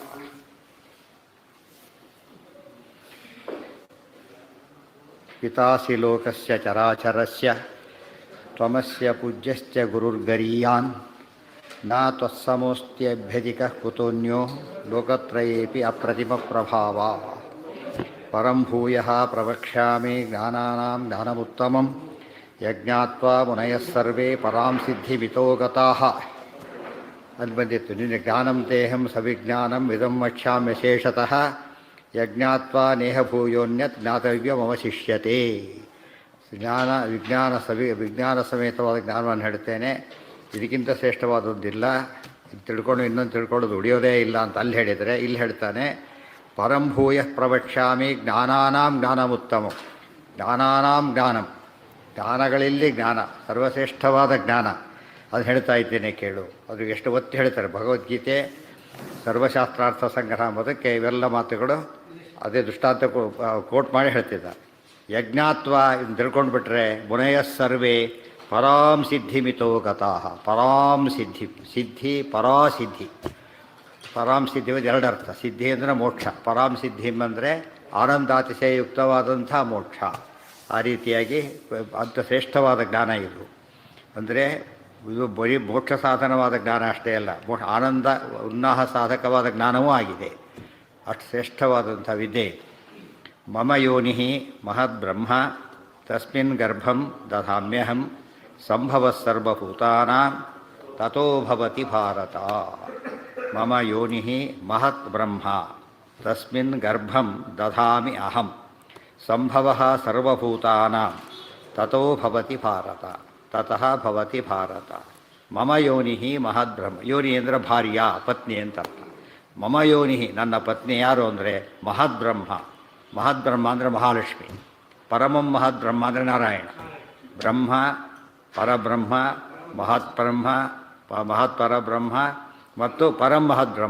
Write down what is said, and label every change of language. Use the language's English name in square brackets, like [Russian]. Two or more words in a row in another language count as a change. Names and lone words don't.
[Sanskrit] ಪಿತಾಸಿ ಲೋಕಸ್ಯ ಚರಾಚರಸ್ಯ ತ್ವಮಸ್ಯ ಪೂಜ್ಯಶ್ಚ ಗುರುರ್ಗರೀಯಾನ್ ನ ತ್ವತ್ಸಮೋಸ್ತ್ಯಭ್ಯಧಿಕಃ ಕುತೋನ್ಯೋ ಲೋಕತ್ರಯೇಪಿ ಅಪ್ರತಿಮಪ್ರಭಾವ. ಪರಂ ಭೂಯಃ ಪ್ರವಕ್ಷ್ಯಾಮಿ ಜ್ಞಾನಾನಾಂ ಜ್ಞಾನಮುತ್ತಮಂ ಯಜ್ಞಾತ್ವಾ ಮುನಯಃ ಸರ್ವೇ ಪರಾಂ ಸಿದ್ಧಿಮಿತೋ ಗತಾಃ. [Kannada] ಅಲ್ಲಿ ಬಂದಿತ್ತು ನಿನ್ನೆ [Sanskrit] ಜ್ಞಾನಂ ದೇಹಂ ಸವಿಜ್ಞಾನಂ ಇದಂ ವಕ್ಷ್ಯಾಮ್ಯ ಶೇಷತಃ ಯಜ್ಞಾತ್ವಾ ನೇಹ ಭೂಯೋನ್ಯತ್ ಜ್ಞಾತವ್ಯಮವಶಿಷ್ಯತೆ. [Kannada] ವಿಜ್ಞಾನ ಸಮೇತವಾದ ಜ್ಞಾನವನ್ನು ಹೇಳ್ತೇನೆ, ಇದಕ್ಕಿಂತ ಶ್ರೇಷ್ಠವಾದದ್ದಿಲ್ಲ, ಇದು ತಿಳ್ಕೊಂಡು ಇನ್ನೊಂದು ತಿಳ್ಕೊಳ್ಳೋದು ಉಳಿಯೋದೇ ಇಲ್ಲ ಅಂತ ಅಲ್ಲಿ ಹೇಳಿದರೆ, ಇಲ್ಲಿ ಹೇಳ್ತಾನೆ [Sanskrit] ಪರಂ ಭೂಯ ಪ್ರವಕ್ಷ್ಯಾಮಿ ಜ್ಞಾನಾನಾಂ ಜ್ಞಾನಮುತ್ತಮಂ. ಜ್ಞಾನಾನಾಂ ಜ್ಞಾನಂ, [Kannada] ಜ್ಞಾನಗಳಲ್ಲಿ ಜ್ಞಾನ, ಸರ್ವಶ್ರೇಷ್ಠವಾದ ಜ್ಞಾನ, ಅದು ಹೇಳ್ತಾ ಇದ್ದೇನೆ ಕೇಳು. ಅದು ಎಷ್ಟು ಒತ್ತಿ ಹೇಳ್ತಾರೆ. ಭಗವದ್ಗೀತೆ ಸರ್ವಶಾಸ್ತ್ರಾರ್ಥ ಸಂಗ್ರಹ ಮೊದಕ್ಕೆ ಇವೆಲ್ಲ ಮಾತುಗಳು ಅದೇ ದೃಷ್ಟಾಂತ ಕೋಟ್ ಮಾಡಿ ಹೇಳ್ತಿದ್ದ. [Sanskrit] ಯಜ್ಞಾತ್ವ [Kannada] ಇದನ್ನು ತಿಳ್ಕೊಂಡ್ಬಿಟ್ರೆ [Sanskrit] ಮುನಯಃ ಸರ್ವೇ ಪರಾಂ ಸಿದ್ಧಿಮಿತೋ ಗತಾಃ. ಪರಾಂ ಸಿದ್ಧಿ, ಸಿದ್ಧಿ ಪರಾಸಿದ್ಧಿ. ಪರಾಂ ಸಿದ್ಧಿ [Kannada] ಎರಡು ಅರ್ಥ. ಸಿದ್ಧಿ ಅಂದರೆ ಮೋಕ್ಷ, [Sanskrit] ಪರಾಂ ಸಿದ್ಧಿ [Kannada] ಅಂದರೆ ಆನಂದಾತಿಶಯಯುಕ್ತವಾದಂಥ ಮೋಕ್ಷ. ಆ ರೀತಿಯಾಗಿ ಅಂಥ ಶ್ರೇಷ್ಠವಾದ ಜ್ಞಾನ ಇದು. ಅಂದರೆ ಇದು ಬರೀ ಮೋಕ್ಷ ಸಾಧನವಾದ ಜ್ಞಾನ ಅಷ್ಟೇ ಅಲ್ಲ, ಆನಂದ ಉನ್ನಾಹ ಸಾಧಕವಾದ ಜ್ಞಾನವೂ ಆಗಿದೆ. ಅಷ್ಟು ಶ್ರೇಷ್ಠವಾದಂಥ ವಿದ್ಯೆ. [Sanskrit] ಮಮ ಯೋನಿ ಮಹದ್ಬ್ರಹ್ಮ ತಸ್ಮಿನ್ ಗರ್ಭಂ ದಧಾಮ್ಯಹಂ ಸಂಭವಃ ಸರ್ವಭೂತಾನಾಂ ತತೋ ಭವತಿ ಭಾರತ. ಮಮ ಯೋನಿ ಮಹತ್ ಬ್ರಹ್ಮ ತಸ್ಮಿನ್ ಗರ್ಭಂ ದಧಾಮಿ ಅಹಂ ಸಂಭವಃ ಸರ್ವಭೂತಾನಾಂ ತತೋ ಭವತಿ ಭಾರತ. ತತಃ ಭವತಿ ಭಾರತ. ಮಮ ಯೋನಿ ಮಹದ್ಬ್ರಹ್ಮ. [Kannada] ಯೋನಿ ಅಂದರೆ ಭಾರ್ಯ, ಪತ್ನಿ ಅಂತ ಅರ್ಥ. [Sanskrit] ಮಮ ಯೋನಿ [Kannada] ನನ್ನ ಪತ್ನಿ ಯಾರು ಅಂದರೆ ಮಹದ್ಬ್ರಹ್ಮ. ಮಹದ್ಬ್ರಹ್ಮ ಅಂದರೆ ಮಹಾಲಕ್ಷ್ಮಿ. [Sanskrit] ಪರಮಂ ಮಹದ್ಬ್ರಹ್ಮ [Kannada] ಅಂದರೆ ನಾರಾಯಣ. [Sanskrit] ಬ್ರಹ್ಮ ಪರಬ್ರಹ್ಮ, ಮಹತ್ಬ್ರಹ್ಮ, ಮಹತ್ಪರಬ್ರಹ್ಮ [Kannada] ಮತ್ತು [Sanskrit] ಪರಂ ಮಹದ್ಬ್ರಹ್ಮ.